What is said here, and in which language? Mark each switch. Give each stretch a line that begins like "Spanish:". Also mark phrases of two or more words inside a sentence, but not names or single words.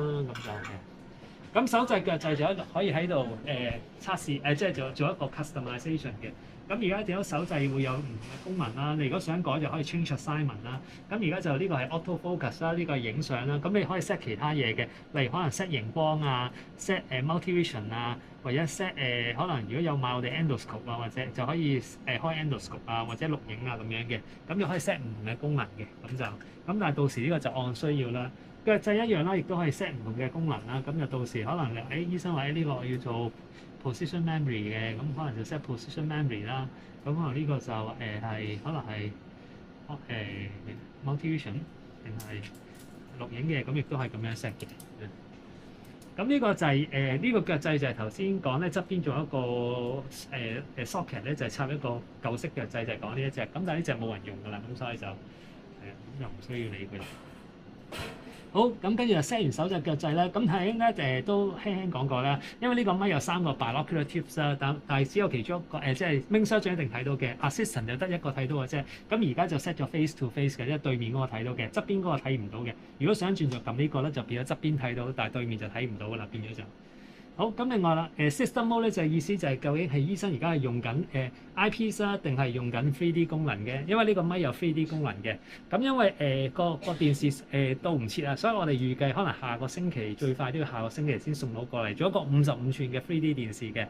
Cantonese: 咁就咁手掣腳掣就可以喺度測試即係做一個 customization 嘅。咁而家見到手掣會有唔同嘅功能啦，你如果想改就可以
English: change assignment
Cantonese: 啦。咁而家就呢個係
English: auto focus
Cantonese: 啦，呢個係影相啦。咁你可以 set 其他嘢嘅，例如可能 set 熒光啊 ，
English: set multi-vision
Cantonese: 啊，或者 set 可能如果有買我哋 endoscope 啊，或者就可以開 endoscope 啊，或者錄影啊咁樣嘅。咁就可以 set 唔同嘅功能嘅，咁但係到時呢個就按需要啦。腳掣一樣啦，亦都可以 set 唔同嘅功能啦。咁就到時可能醫生話呢個我要做
English: position memory
Cantonese: 嘅，咁可能就
English: set position memory
Cantonese: 啦。咁可能呢個就係可能係multi-vision 定係錄影嘅，咁亦都係咁樣 set 嘅。咁呢個掣呢個腳掣就係頭先講咧側邊做一個socket 咧，就係插一個舊式腳掣，就係講呢一隻。咁但係呢隻冇人用㗎啦，咁所以就咁又唔需要理佢啦。好，咁跟住就 set 完手隻腳掣啦。咁睇咧都輕輕講過啦，因為呢個咪有3個
English: binocular tips
Cantonese: 啦，但係只有其中一個即係
English: main surgeon
Cantonese: 一定睇到嘅 assistant 就得一個睇到嘅啫。咁而家就 set 咗
English: face to face
Cantonese: 嘅，即係對面嗰個睇到嘅，側邊嗰個睇唔到嘅。如果想轉就撳呢個咧，就變咗側邊睇到，但係對面就睇唔到㗎啦，變咗就。好，咁另外啦，
English: system mode
Cantonese: 咧就係意思就係究竟係醫生而家係用緊eyepiece 啦，定係用緊 3D 功能嘅？因為呢個咪有 3D 功能嘅。咁因為個電視到唔切啊，所以我哋預計可能下個星期最快都要下個星期先送到過嚟，做一個55寸嘅 3D 電視嘅。